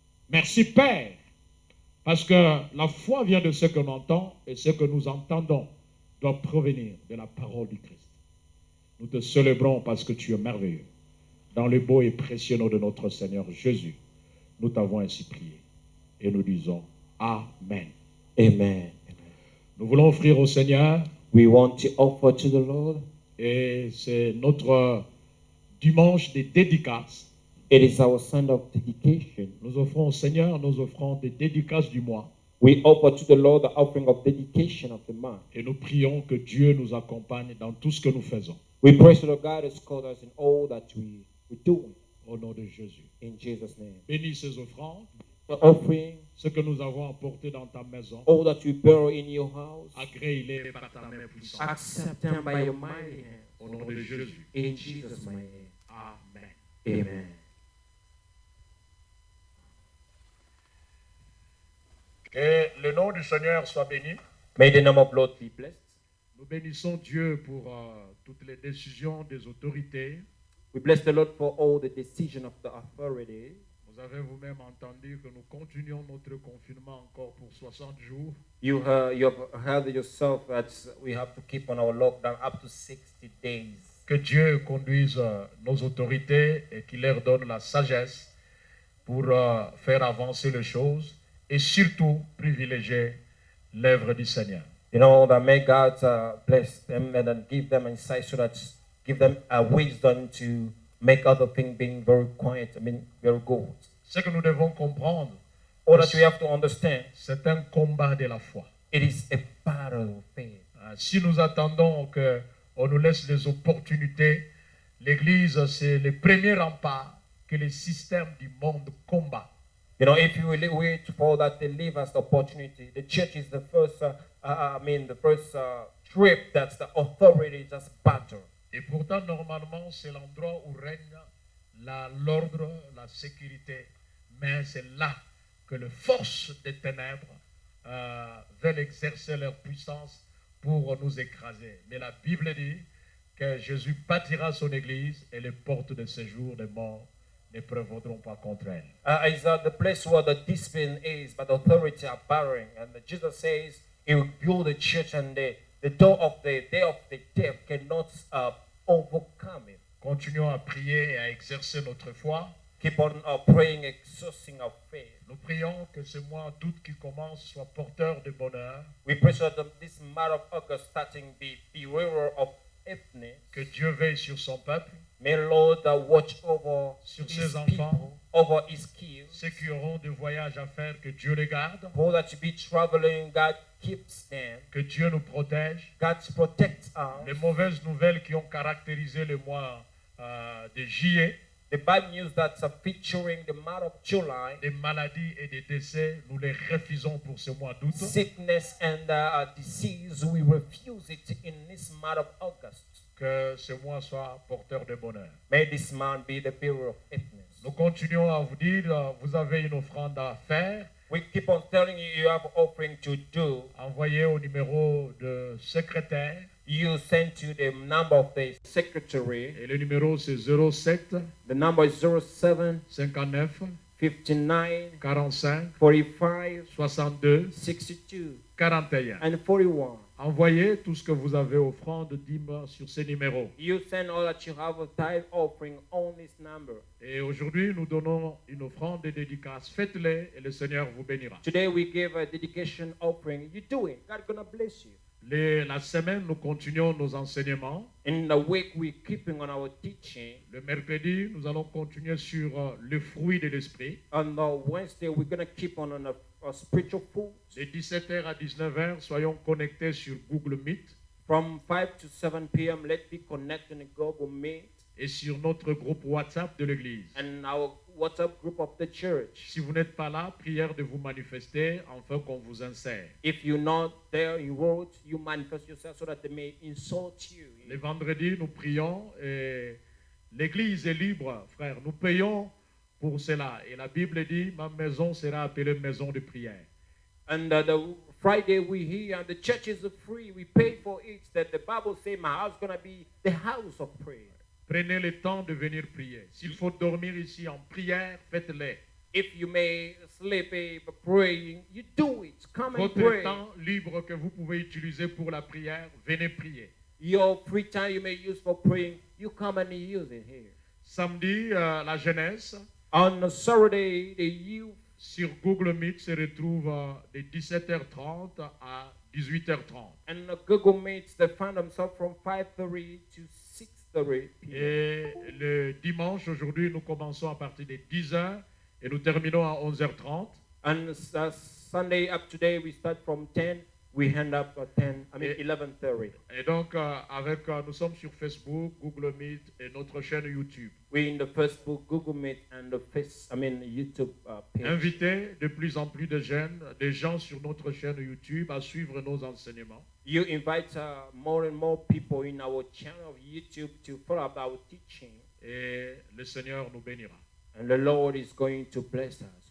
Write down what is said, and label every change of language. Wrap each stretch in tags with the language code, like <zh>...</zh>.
<fr>Merci Père, parce que la foi vient de ce que l'on entend et ce que nous entendons doit provenir de la parole du Christ. Nous te célébrons parce que tu es merveilleux. Dans le beau et précieux nom de notre Seigneur Jésus, nous t'avons ainsi prié et nous disons Amen. Amen. Nous voulons offrir au Seigneur,</fr> <en>We want to offer to the Lord.</en> <fr>et c'est notre dimanche de dédicaces.</fr> <en>It is our Sunday of dedication.</en> <fr>Nous offrons au Seigneur, nous offrons des dédicaces du mois</fr> <en>We offer to the Lord the offering of dedication of the month.</en> <fr>et nous prions que Dieu nous accompagne dans tout ce que nous faisons.</fr> <en>We pray to the God who's called us in all that we do.</en> <fr>Au nom de Jésus.</fr> <en>In Jesus' name.</en> <fr>Bénis ces offrandes,</fr> <en>The offering,</en> <fr>ce que nous avons apporté dans ta maison.</fr> <en>all that you bear in your house,</en> <fr>Agrée-les par ta main puissante.</fr> <en>accept them by your mighty hand.</en> <fr>Au nom de Jésus.</fr> <en>In Jesus' mighty name.</en> <fr>Amen.</fr> <en>Amen.</en> <fr>Que le nom du Seigneur soit béni.</fr> <en>May the name of Lord be blessed.</en> <fr>Nous bénissons Dieu pour toutes les décisions des autorités.</fr> <en>We bless the Lord for all the decision of the authority.</en> <fr>Vous avez vous-même entendu que nous continuons notre confinement encore pour 60 jours.</fr> <en>You have heard yourself that we have to keep on our lockdown up to 60 days.</en> <fr>Que Dieu conduise nos autorités et qu'il leur donne la sagesse pour faire avancer les choses et surtout privilégier l'œuvre du Seigneur.</fr> <en>You know, that may God bless them and then give them insight so that give them a wisdom to make other things being very quiet, very good.</en> <fr>Ce que nous devons comprendre,</fr> <en>All that we have to understand,</en> <fr>c'est un combat de la foi.</fr> <en>it is a battle of faith.</en> <fr>Si nous attendons qu'on nous laisse les opportunités, l'Église, c'est le premier rempart que les systèmes du monde combattent.</fr> <en>You know, if you will wait for that they leave us the opportunity, the church is the first, the first trip that the authority just battle.</en> <fr>Et pourtant, normalement, c'est l'endroit où règne l'ordre, la sécurité. Mais c'est là que les forces des ténèbres veulent exercer leur puissance pour nous écraser. Mais la Bible dit que Jésus bâtira son église et les portes de séjour des morts ne prévaudront pas contre elle.</fr> <en>Is the place where the discipline is, but the authority are barring. And Jesus says he will build the church, and the door of the day of the death cannot overcome it.</en> <fr>Continuons à prier et à exercer notre foi.</fr> <en>Keep on praying, exercising our faith.</en> <fr>Nous prions que ce mois d'août qui commence soit porteur de bonheur.</fr> <en>We pray that this month of August starting be bearer of happiness.</en> <fr>Que Dieu veille sur son peuple.</fr> <en>May Lord watch over</en> <fr>sur</fr> <en>his</en> <fr>ses</fr> <en>people,</en> <fr>enfants,</fr> <en>over his kids.</en> <fr>Ceux qui auront des voyages à faire, que Dieu les garde.</fr> <en>For that be traveling, God keeps them.</en> <fr>Que Dieu nous protège.</fr> <en>God protects us.</en> <fr>Les mauvaises nouvelles qui ont caractérisé le mois de juillet.</fr> <en>The bad news that's featuring the month of July.</en> <fr>Des maladies et des décès, nous les refusons pour ce mois d'août.</fr> <en>Sickness and disease, we refuse it in this month of August.</en> <fr>Que ce mois soit porteur de bonheur.</fr> <en>May this month be the bearer of happiness.</en> <fr>Nous continuons à vous dire, vous avez une offrande à faire.</fr> <en>We keep on telling you, you have offering to do.</en> <fr>Envoyez au numéro de secrétaire.</fr> <en>You send to the number of the secretary.</en> <fr>Et le numéro c'est 07.</fr> <en>The number is 07</en> <fr>59</fr> <en>59</en> <fr>45</fr> <en>45</en> <fr>62</fr> <en>62</en> <fr>41.</fr> <en>and 41.</en> <fr>Envoyez tout ce que vous avez offrande dîme sur ces numéros.</fr> <en>You send all that you have a tithe offering on this number.</en> <fr>Et aujourd'hui, nous donnons une offrande de dédicace. Faites-les et le Seigneur vous bénira.</fr> <en>Today we give a dedication offering. You do it. God's gonna bless you.</en> <fr>La semaine, nous continuons nos enseignements.</fr> <en>In the week, we're keeping on our teaching.</en> <fr>Le mercredi, nous allons continuer sur le fruit de l'esprit.</fr> <en>On the Wednesday, we're going to keep on a spiritual food.</en> <fr>De 17h à 19h, soyons connectés sur Google Meet.</fr> <en>From 5 to 7 p.m., let's be connected in Google Meet.</en> <fr>Et sur notre groupe WhatsApp de l'église.</fr> <en>And our WhatsApp group of the church.</en> <fr>Si vous n'êtes pas là, prière de vous manifester afin qu'on vous insère.</fr> <en>If you're not there in words, you manifest yourself so that they may insult you.</en> <fr>Les vendredis, nous prions et l'église est libre, frère. Nous payons pour cela. Et la Bible dit, ma maison sera appelée maison de prière.</fr> <en>And the Friday we hear, and the church is free. We pay for it. That the Bible says, my house is going to be the house of prayer.</en> <fr>Prenez le temps de venir prier. S'il faut dormir ici en prière, faites-le.</fr> <en>If you may sleep praying, you do it. Come and</en> <fr>Votre</fr> <en>pray.</en> <fr>temps libre que vous pouvez utiliser pour la prière, venez prier.</fr> <en>Your free time you may use for praying, you come and use it here.</en> <fr>Samedi, la jeunesse.</fr> <en>On a Saturday, the youth.</en> <fr>Sur Google Meet se retrouve de 17h30 à 18h30.</fr> <en>And Google Meets, they find themselves from 5:30 to 6:30 p.m.</en> <fr>Et le dimanche, aujourd'hui, nous commençons à partir de 10h et nous terminons à 11h30.</fr> <en>And Sunday up today, we start from 10. We end up at 11:30.</en> <fr>Et donc, nous sommes sur Facebook, Google Meet et notre chaîne YouTube.</fr> <en>We're in the Facebook, Google Meet, and the YouTube page.</en> <fr>Invitez de plus en plus de jeunes, des gens sur notre chaîne YouTube à suivre nos enseignements.</fr> <en>You invite more and more people in our channel of YouTube to follow up our teaching.</en> <fr>Et le Seigneur nous bénira.</fr> <en>And the Lord is going to bless us.</en>